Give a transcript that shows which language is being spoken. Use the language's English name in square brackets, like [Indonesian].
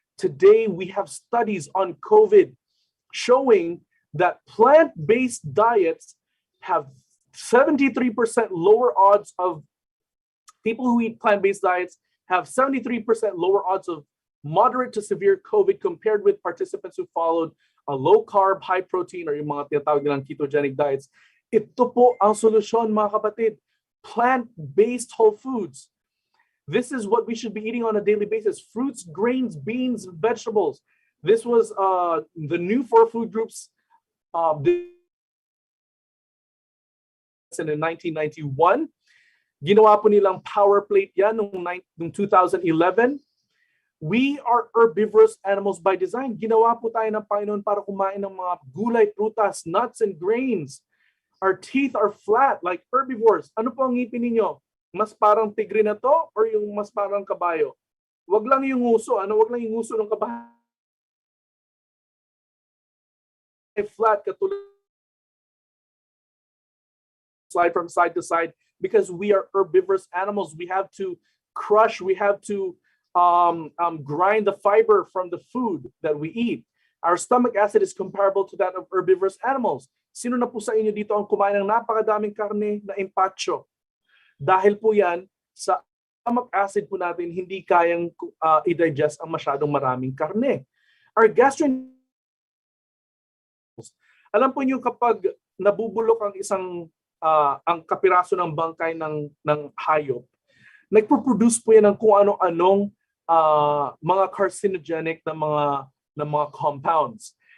[English] Today, we have studies on COVID showing that plant-based diets have 73% lower odds of people who eat plant-based diets have 73% lower odds of moderate to severe COVID compared with participants who followed a low-carb, high-protein, or [Filipino] yung mga tinatawag nilang [English] ketogenic diets. [Filipino] Ito po ang solusyon, mga kapatid. [English] Plant-based whole foods. This is what we should be eating on a daily basis. Fruits, grains, beans, vegetables. This was the new 4 food groups in 1991. [Filipino] Ginawa po nilang power plate yan noong 2011. [English] We are herbivorous animals by design. [Filipino] Ginawa po tayo ng Panginoon para kumain ng mga gulay, prutas, [English] nuts, and grains. Our teeth are flat like herbivores. [Filipino] Ano po ang ngipin ninyo? Mas parang tigre na to or yung mas parang kabayo? Wag lang yung nguso. Wag lang yung nguso ng kabayo. [English] Flat, katulad slide from side to side, because we are herbivorous animals. We have to crush, we have to grind the fiber from the food that we eat. Our stomach acid is comparable to that of herbivorous animals. [Filipino] Sino na po sa inyo dito ang kumain ng napakadaming karne na empacho? Dahil po yan, sa stomach acid po natin, hindi kayang i-digest ang masyadong maraming karne. Our alam po niyo kapag nabubulok ang isang ang kapiraso ng bangkay ng hayop, nagpo-produce po yan ng kung ano-anong mga carcinogenic na mga compounds.